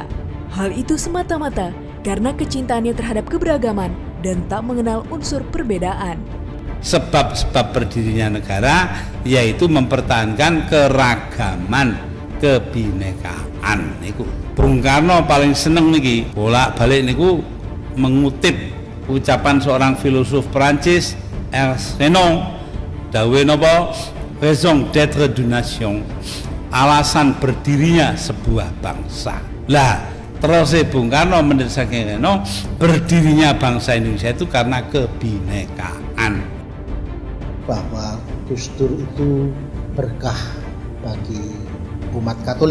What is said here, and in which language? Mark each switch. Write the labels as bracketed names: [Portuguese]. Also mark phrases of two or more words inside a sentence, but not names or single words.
[Indonesian] Hal itu semata-mata karena kecintaannya terhadap keberagaman dan tak mengenal unsur perbedaan. Sebab-sebab berdirinya negara yaitu mempertahankan keragaman, kebinekaan. [Javanese] Niku Bung Karno paling seneng niki bolak-balik niku [Indonesian] mengutip ucapan seorang filosof Perancis, [French] Ernst Renan, [Javanese] dawe napa, [French] raison d'être d'une nation, [Indonesian] alasan berdirinya sebuah bangsa. Lah, terus Bung Karno menurut Renan, berdirinya bangsa Indonesia itu karena kebinekaan. Bahwa Gus Dur itu berkah bagi umat Katolik.